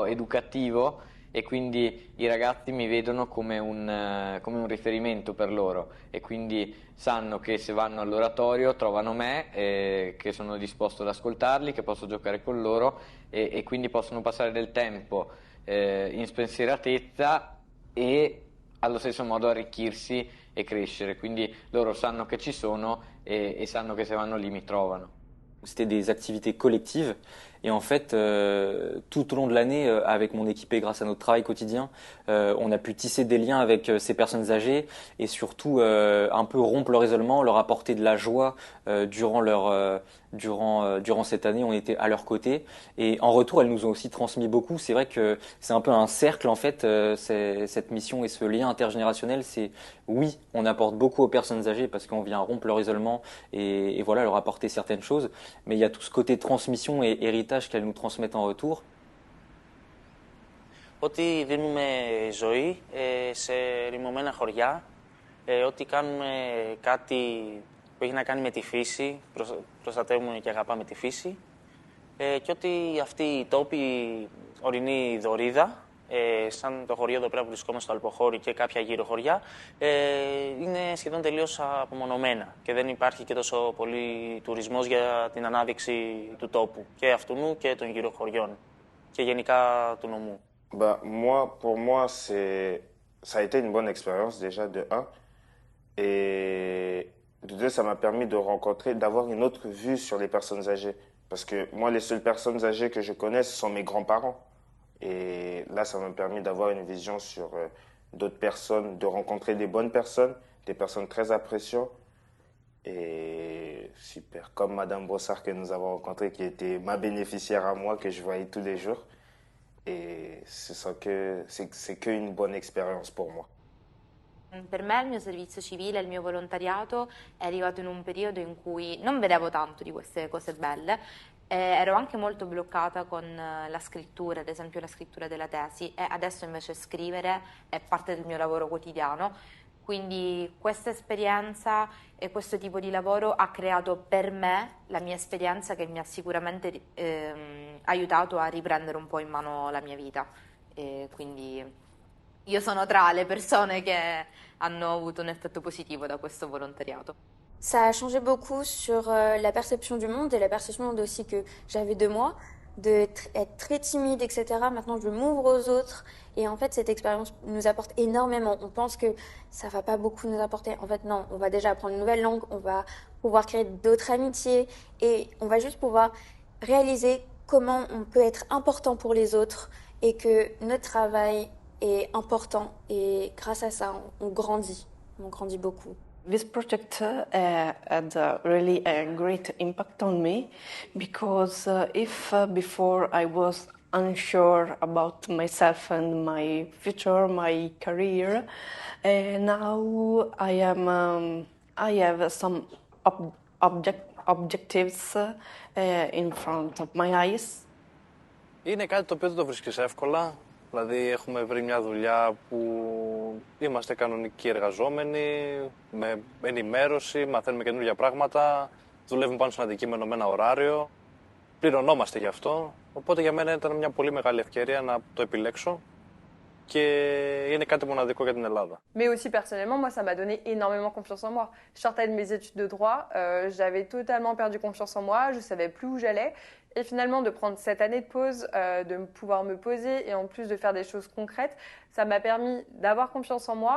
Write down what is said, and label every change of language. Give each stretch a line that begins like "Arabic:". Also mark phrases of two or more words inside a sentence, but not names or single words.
Italian: educativo e quindi i ragazzi mi vedono come un riferimento per loro, e quindi sanno che se vanno all'oratorio trovano me, che sono disposto ad ascoltarli, che posso giocare con loro e quindi possono passare del tempo in spensieratezza e allo stesso modo arricchirsi e crescere. Quindi loro sanno che ci sono e sanno che se vanno lì mi trovano.
French: C'était des activités collectives Et en fait, tout au long de l'année, avec mon équipe et grâce à notre travail quotidien, on a pu tisser des liens avec ces personnes âgées et surtout un peu rompre leur isolement, leur apporter de la joie durant cette année. On était à leur côté et en retour, elles nous ont aussi transmis beaucoup. C'est vrai que c'est un peu un cercle en fait, cette mission et ce lien intergénérationnel. C'est oui, on apporte beaucoup aux personnes âgées parce qu'on vient rompre leur isolement et voilà, leur apporter certaines choses. Mais il y a tout ce côté transmission et héritage qu'elles nous transmettent en retour.
Greek: Ότι δίνουμε ζωή σε ρημωμένα χωριά, ότι κάνουμε κάτι που έχει να κάνει με τη φύση, προστατεύουμε και αγαπάμε τη φύση και ότι αυτοί οι τόποι, ορεινή Δωρίδα, σαν το χωριό εδώ πέρα που βρισκόμαστε στο Αλποχώρι και κάποια γύρω χωριά, είναι σχεδόν τελείως απομονωμένα και δεν υπάρχει και τόσο πολύ τουρισμός για την ανάδειξη του τόπου και αυτού και των γύρω χωριών και γενικά του νομού.
French: Pour moi, ça a été une bonne expérience déjà de 1 et de 2, ça m'a permis de rencontrer, d'avoir une autre vue sur les personnes âgées parce que moi, les seules personnes âgées que je connais, ce sont mes grands-parents. Et là, ça m'a permis d'avoir une vision sur d'autres personnes, de rencontrer des bonnes personnes, des personnes très appréciantes. Et super, comme Madame Brossard que nous avons rencontrée, qui était ma bénéficiaire à moi, que je voyais tous les jours. Et c'est qu'une bonne expérience pour moi.
Italian: Per me il mio servizio civile, il mio volontariato è arrivato in un periodo in cui non vedevo tanto di queste cose belle. Ero anche molto bloccata con la scrittura, ad esempio la scrittura della tesi, e adesso invece scrivere è parte del mio lavoro quotidiano. Quindi questa esperienza e questo tipo di lavoro ha creato per me la mia esperienza che mi ha sicuramente aiutato a riprendere un po' in mano la mia vita. E quindi io sono tra le persone che hanno avuto un effetto positivo da questo volontariato.
French: Ça a changé beaucoup sur la perception du monde et la perception aussi que j'avais de moi, d'être très timide, etc. Maintenant, je m'ouvre aux autres et en fait, cette expérience nous apporte énormément. On pense que ça va pas beaucoup nous apporter. En fait, non, on va déjà apprendre une nouvelle langue, on va pouvoir créer d'autres amitiés et on va juste pouvoir réaliser comment on peut être important pour les autres et que notre travail est important et grâce à ça, on grandit beaucoup.
English: This project had really a great impact on me because if before I was unsure about myself and my future, my career, now I have some objectives in front of my eyes.
Greek: Είναι κάτι το οποίο δεν το βρίσκεις εύκολα. Δηλαδή έχουμε βρει μια δουλειά που είμαστε κανονικοί εργαζόμενοι, με ενημέρωση, μαθαίνουμε καινούργια πράγματα, δουλεύουμε πάνω σε ένα αντικείμενο με ένα ωράριο, πληρωνόμαστε γι' αυτό, οπότε για μένα ήταν μια πολύ μεγάλη ευκαιρία να το επιλέξω και είναι κάτι μοναδικό για την Ελλάδα.
French: Mais aussi personnellement, moi ça m'a donné énormément confiance en moi. Je sortais de mes études de droit, j'avais totalement perdu confiance en moi, je savais plus où j'allais. Et finalement, de prendre cette année de pause, de pouvoir me poser et en plus de faire des choses concrètes, ça m'a permis d'avoir confiance en moi.